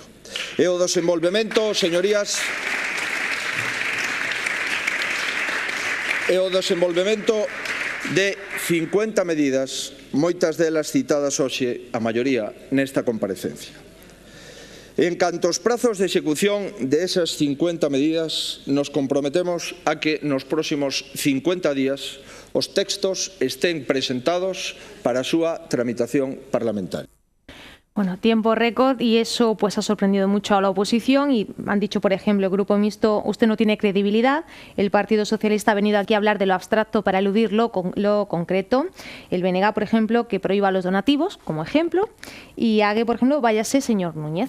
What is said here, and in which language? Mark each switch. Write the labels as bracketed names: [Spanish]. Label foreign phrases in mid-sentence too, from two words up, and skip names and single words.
[Galician] E o desenvolvemento, señorías, de 50 medidas, moitas delas citadas hoxe, a maioría, nesta comparecencia. En canto aos prazos de execución de esas 50 medidas, nos comprometemos a que nos próximos 50 días os textos estén presentados para a súa tramitación parlamentaria. [Spanish] Bueno, tiempo récord y eso pues ha sorprendido mucho a la oposición y han dicho, por ejemplo, el Grupo Mixto, usted no tiene credibilidad, el Partido Socialista ha venido aquí a hablar de lo abstracto para eludir lo concreto, el BNG, por ejemplo, que prohíba los donativos, como ejemplo, y Ague, por ejemplo, váyase señor Núñez.